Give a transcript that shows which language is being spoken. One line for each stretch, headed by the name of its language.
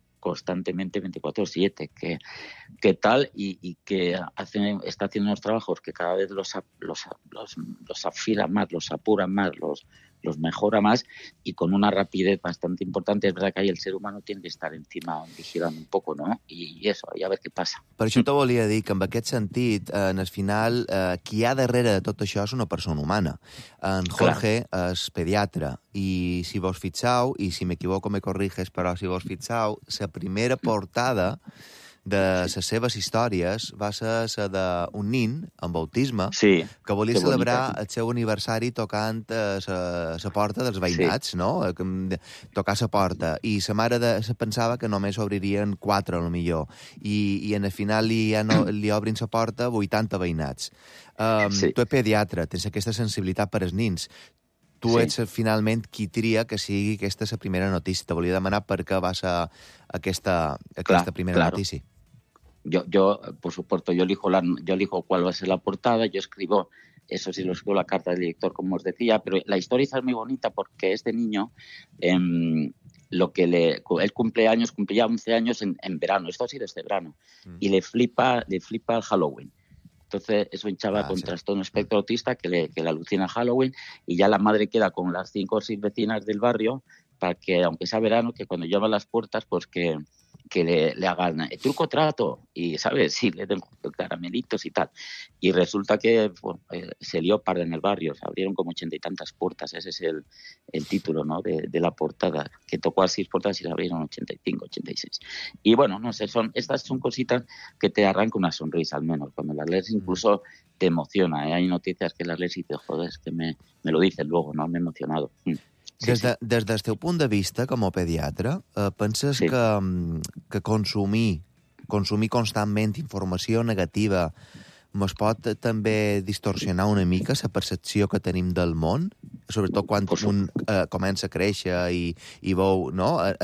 Spanish: constantemente 24/7, que tal y que hace, está haciendo unos trabajos que cada vez los afila más, los apura más, los mejora más y con una rapidez bastante importante. Es verdad que ahí el ser humano tiene que estar encima, vigilando un poco, ¿no?
Catalan: I eso, i a ver què passa. Per això te volia dir que en aquest sentit, en el final, qui hi ha darrere de tot això és una persona humana. En Jorge és pediatre i si vos fixau, i si m'equivoco me corriges, però si vos fixau, la primera portada de les seves històries va ser la d'un nin amb autisme sí, que volia que celebrar bonica. El seu aniversari tocant la porta dels veïnats, sí. No? Tocar la porta. I la mare se pensava que només obririen 4, al millor. I en el final li obrin la porta 80 veïnats. Sí. Tu ets pediatre, tens aquesta sensibilitat per als nins. Tu sí. Ets finalment qui tria que sigui aquesta la primera notícia. Te volia demanar per què va ser aquesta primera
Spanish: claro.
Catalan: Notícia.
Spanish: Yo por supuesto, yo elijo cuál va a ser la portada, yo escribo, eso sí, lo escribo la carta del director, como os decía, pero la historia es muy bonita porque este niño, lo que le, él cumplía 11 años en verano, esto ha sido este verano, y le flipa el Halloween. Entonces es un chaval con trastorno espectro autista que le alucina Halloween y ya la madre queda con las 5 o 6 vecinas del barrio para que, aunque sea verano, que cuando llaman las puertas, pues que le hagan el truco trato y, ¿sabes? Sí, le den caramelitos y tal. Y resulta que se lió parda en el barrio, se abrieron como 80 y tantas puertas, ese es el título, ¿no?, de la portada, que tocó a 6 puertas y se abrieron 85, 86. Y bueno, no sé, estas son cositas que te arrancan una sonrisa, al menos, cuando las lees incluso te emociona, ¿eh? Hay noticias que las lees y te jodes, que me lo dices luego, ¿no? Me he emocionado.
Catalan: Des del teu punt de vista com a pediatre, penses que consumir constantment informació negativa es pot també distorsionar una mica la percepció que tenim del món, sobretot quan un comença a créixer i veu, no?